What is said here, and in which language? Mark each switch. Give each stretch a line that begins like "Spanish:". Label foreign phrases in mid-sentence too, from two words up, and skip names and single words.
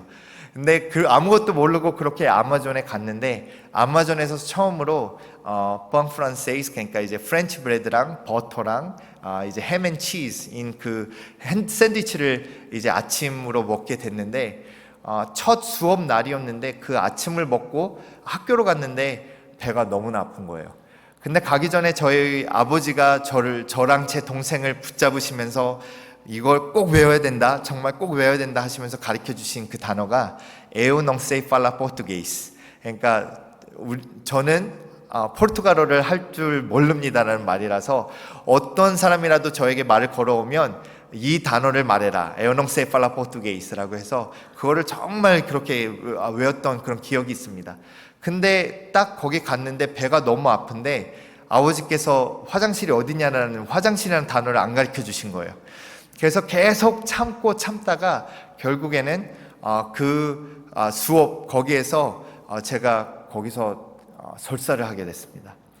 Korean: 근데 아무것도 모르고 그렇게 아마존에 갔는데, 아마존에서 처음으로
French: pain français,
Korean: 그러니까 이제
English: French bread
Korean: 버터랑 이제
English: ham and cheese
Korean: 그 샌드위치를 이제 아침으로 먹게 됐는데, 첫 수업 날이었는데 그 아침을 먹고 학교로 갔는데 배가 너무나 아픈 거예요. 근데 가기 전에 저희 아버지가 저랑 제 동생을 붙잡으시면서 이걸 꼭 외워야 된다, 정말 꼭 외워야 된다 하시면서 가르쳐 주신 그 단어가
Portuguese: Eu não sei falar português.
Korean: 그러니까 저는 포르투갈어를 할 줄 모릅니다라는 말이라서, 어떤 사람이라도 저에게 말을 걸어오면 이 단어를 말해라,
Portuguese: Eu não sei falar português
Korean: 라고 해서 그거를 정말 그렇게 외웠던 그런 기억이 있습니다. 근데 딱 거기 갔는데 배가 너무 아픈데 아버지께서 화장실이 어디냐라는, 화장실이라는 단어를 안 가르쳐 주신 거예요. 그래서 계속 참다가 결국에는 수업 거기에서 제가 거기서 설사를 하게 됐습니다.